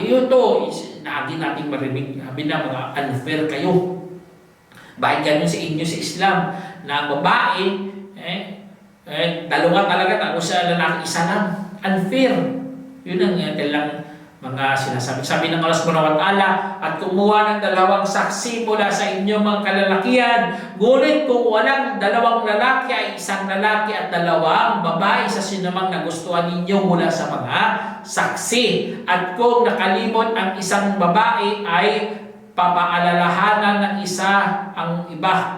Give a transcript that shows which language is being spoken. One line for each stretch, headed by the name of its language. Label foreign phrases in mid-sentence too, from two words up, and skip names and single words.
Filipino: Ito, lagi nating marinig, sabi na mga unfair kayo. Bakit ganun sa inyo sa Islam? Na ang babae, dalawa talaga, tapos sa lalaki isa lang. Unfair. Yun ang kailang mga sinasabi. Sabi ng Allah
Arabic: سبحانه وتعالى,
Filipino: at kumuha ng dalawang saksi mula sa inyong mga kalalakihan. Ngunit kung walang dalawang lalaki ay isang lalaki at dalawang babae sa sinumang nagustuhan ninyo mula sa mga saksi. At kung nakalimot ang isang babae ay papaalalahanan ng isa ang iba.